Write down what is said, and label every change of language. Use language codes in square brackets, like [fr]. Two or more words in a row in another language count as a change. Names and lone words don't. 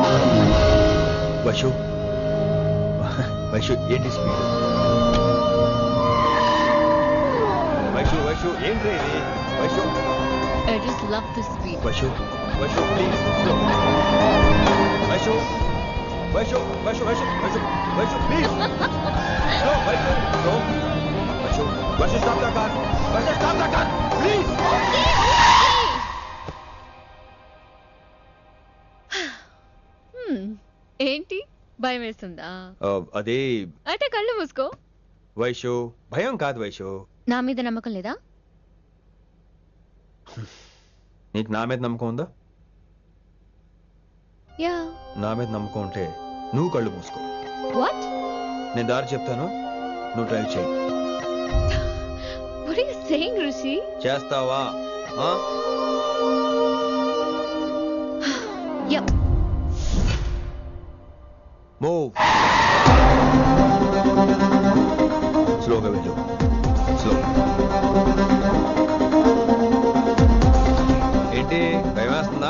[te] వైషు ఏంటి స్పీడ్? [en] just love this beat. Vaishu, please. No. Vaishu, please. No, Vaishu, stop the car. Vaishu, stop the car, please. [te] ఏంటి భయం వేస్తుందా? అదే అంటే కళ్ళు మూసుకో. వైషు, భయం కాదు వైషు. నా మీద నమ్మకం లేదా? నీకు నా మీద నమ్మకం ఉందా? [en] యా. [te] నా మీద నమ్మకం ఉంటే నువ్వు కళ్ళు మూసుకో. [en] వాట్? [te] నేను దారి చెప్తాను, నువ్వు డ్రైవ్ చేయి. [en] What are you saying, Rishi? [te] చేస్తావా? [en] Yep. [te] మూవ్. స్లోగా వెళ్ళు. స్లో. ఏంటి భయం వేస్తుందా?